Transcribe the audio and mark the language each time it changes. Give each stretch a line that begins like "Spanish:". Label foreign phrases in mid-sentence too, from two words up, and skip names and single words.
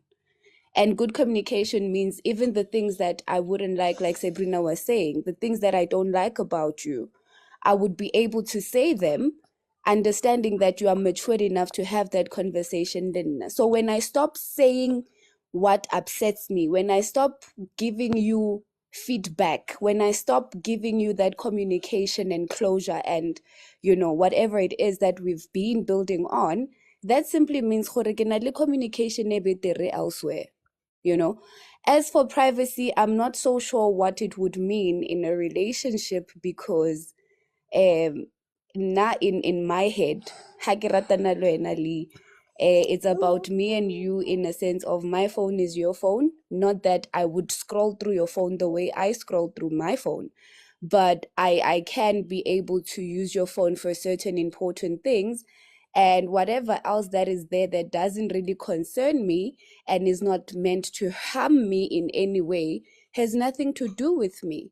English: And good communication means even the things that I wouldn't like Sabrina was saying, the things that I don't like about you, I would be able to say them, understanding that you are mature enough to have that conversation. Then, so when I stop saying what upsets me, when I stop giving you feedback, when I stop giving you that communication and closure and, whatever it is that we've been building on, that simply means
Tswana: gore ke na le communication e betere
English: elsewhere. As for privacy, I'm not so sure what it would mean in a relationship, because not in my head
Tswana: ha ke ratana le wena,
English: Lee, it's about me and you, in a sense of my phone is your phone, not that I would scroll through your phone the way I scroll through my phone, but I can be able to use your phone for certain important things, and whatever else that is there that doesn't really concern me and is not meant to harm me in any way has nothing to do with me.